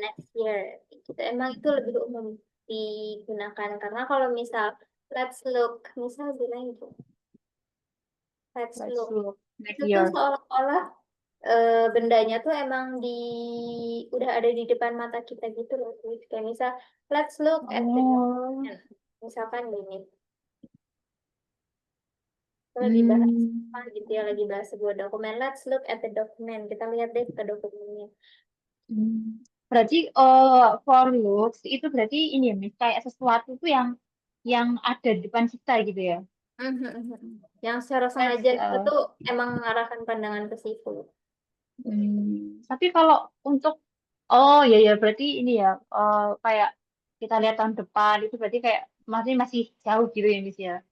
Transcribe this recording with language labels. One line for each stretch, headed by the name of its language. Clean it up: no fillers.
English: next year.
Indonesian: Gitu. Emang itu lebih umum digunakan. Karena kalau misal,
English: let's look.
Indonesian: Misal bilang itu, let's
English: Let's look. look next
Indonesian: Itu tuh
English: year.
Indonesian: seolah-olah bendanya tuh emang udah ada di depan mata kita gitu loh. Sis. Kayak misal,
English: let's look at the Oh. document.
Indonesian: Misalkan gini, kita lagi bahas Hmm. apa gitu ya, lagi bahas sebuah dokumen.
English: Let's look at the document.
Indonesian: Kita lihat deh ke dokumennya. Hmm. Berarti
English: for looks
Indonesian: itu berarti ini ya, Miss, kayak sesuatu tuh yang ada di depan kita gitu ya. Mhm, mhm. Yang secara
English: Let's
Indonesian: sengaja itu tuh emang mengarahkan pandangan ke situ. tapi kalau untuk oh ya ya berarti ini ya kayak kita lihat tahun depan itu berarti kayak masih jauh gitu ya Miss ya.